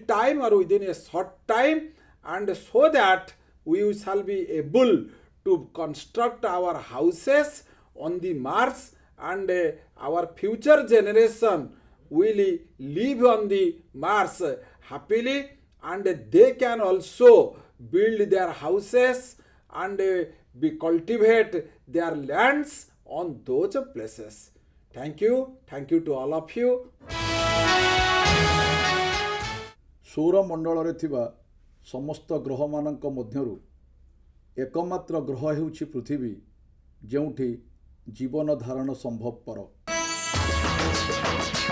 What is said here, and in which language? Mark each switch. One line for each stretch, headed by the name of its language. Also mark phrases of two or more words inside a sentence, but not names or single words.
English: time or within a short time, and so that we shall be able to construct our houses on the Mars, and our future generation will live on the Mars happily, and they can also build their houses and cultivate their lands on those places. Thank you to all of you.
Odia: ସୌରମଣ୍ଡଳରେ ଥିବା ସମସ୍ତ ଗ୍ରହମାନଙ୍କ ମଧ୍ୟରୁ ଏକମାତ୍ର ଗ୍ରହ ହେଉଛି ପୃଥିବୀ, ଯେଉଁଠି ଜୀବନ ଧାରଣ ସମ୍ଭବପର।